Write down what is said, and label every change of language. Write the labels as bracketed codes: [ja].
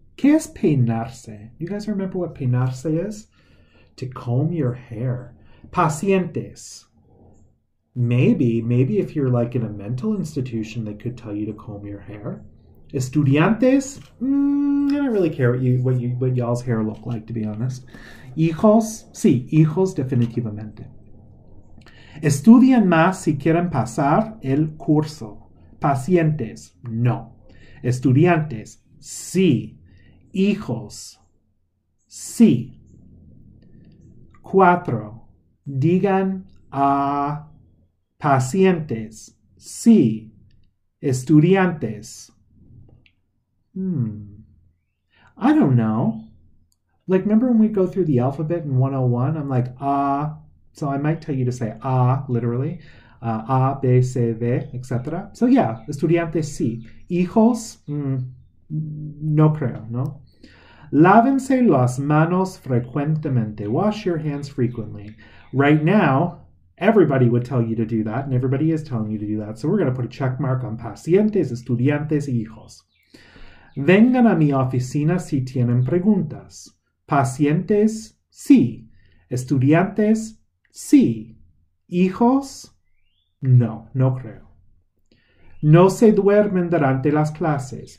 [es] ¿Qué es peinarse? [en] You guys remember what peinarse is? To comb your hair. Pacientes. Maybe if you're like in a mental institution, they could tell you to comb your hair. Estudiantes, I don't really care what y'all's hair look like, to be honest. [es] Hijos, sí, hijos definitivamente. Estudian más si quieren pasar el curso. Pacientes, no. Estudiantes, sí. Hijos, sí. 4. Digan a pacientes, sí. [en] Estudiantes. I don't know. Like, remember when we go through the alphabet in 101? I'm like, so I might tell you to say literally. A, B, C, D, etc. So yeah, [es] estudiantes, sí. Hijos, no creo, ¿no? Lávense las manos frecuentemente. [en] Wash your hands frequently. Right now, everybody would tell you to do that, and everybody is telling you to do that. So we're going to put a check mark on [es] pacientes, estudiantes, y hijos. Vengan a mi oficina si tienen preguntas. Pacientes, sí. Estudiantes, sí. Hijos, no creo. No se duermen durante las clases.